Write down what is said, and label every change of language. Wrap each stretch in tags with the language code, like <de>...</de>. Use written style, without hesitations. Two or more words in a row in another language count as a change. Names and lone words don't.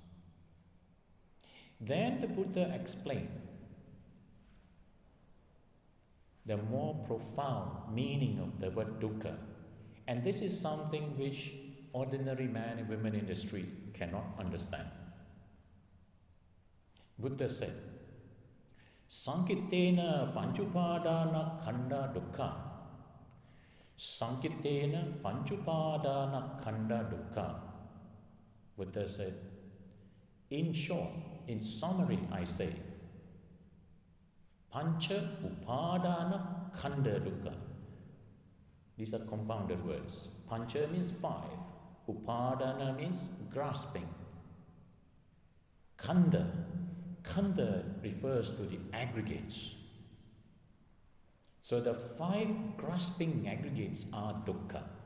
<en>Then the Buddha explained the more profound meaning of the word dukkha. And this is something which ordinary men and women in the street cannot understand. Buddha said,</en> <pi>Sankitena panchupadana khanda dukkha. Sankitena panchupadana khanda dukkha.</pi> <en>Buddha said, in short, in summary, I say,</en> <pi>Pancha upadana khanda dukkha.</pi> <en>These are compounded words. Pancha means 5. Upadana means grasping. Khanda. Khanda refers to the aggregates. So the 5 grasping aggregates are dukkha.</en>